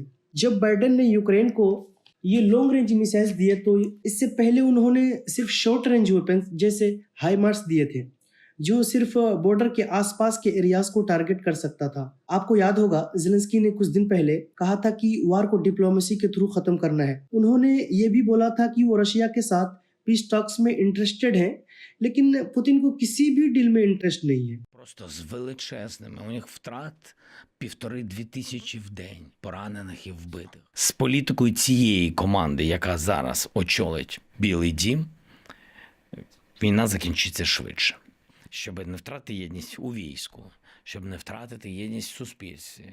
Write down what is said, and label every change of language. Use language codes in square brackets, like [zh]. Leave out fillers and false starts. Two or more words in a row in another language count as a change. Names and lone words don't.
[hi] जब बाइडेन ने यूक्रेन को ये [en] long range missiles [hi] दिए तो इससे पहले उन्होंने सिर्फ [en] short range weapons [hi] जैसे हाइमार्स दिए थे, जो सिर्फ बॉर्डर के आसपास के एरियाज को टारगेट कर सकता था। आपको याद होगा ज़ेलेंस्की ने कुछ दिन पहले कहा था कि वार को डिप्लोमेसी के थ्रू खत्म करना है। उन्होंने ये भी बोला था कि वो रशिया के साथ [en] peace talks [hi] में इंटरेस्टेड हैं, लेकिन पुतिन को किसी भी डील में इंटरेस्ट नहीं है। [uk] Просто з величезними. У них втрат 1500 в день поранених і вбитих. З політикою цієї команди, яка зараз очолить Білий дім, війна закінчиться швидше. Щоб не втратити єдність у війську, щоб не втратити єдність в суспільстві.